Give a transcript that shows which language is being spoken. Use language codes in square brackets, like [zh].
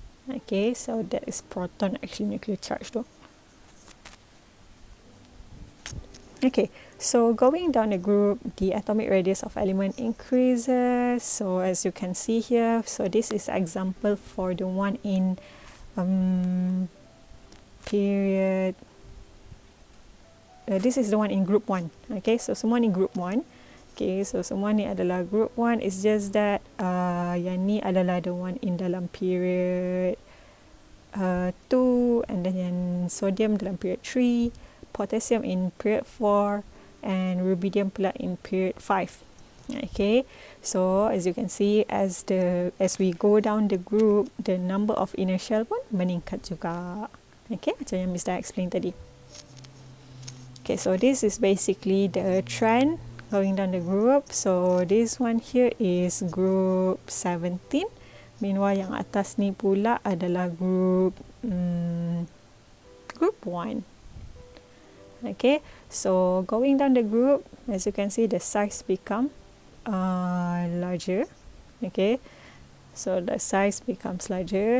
[en] Okay, so that is proton actually nuclear charge tu. Okay, So going down the group, the atomic radius of element increases. So as you can see here, so this is example for the one in period. This is the one in group 1. Okay, so [ms] semua ni group 1. Okay, so semua ni adalah group 1. [en] It's just that [ms] yang ni adalah [en] the one in [ms] dalam [en] period 2, and then [ms] yang sodium dalam [en] period 3, potassium in period 4, and rubidium [ms] pula [en] in period 5. Okay, so as you can see, as we go down the group, the number of inner shell [ms] pun meningkat juga. [en] Okay, [ms] macam yang Mr. explain tadi. [en] Okay, so this is basically the trend going down the group. So this one here is group 17. Meanwhile [ms] yang atas ni pula adalah group 1. [en] Okay, so going down the group, as you can see, the size become larger. Okay, so the size becomes larger.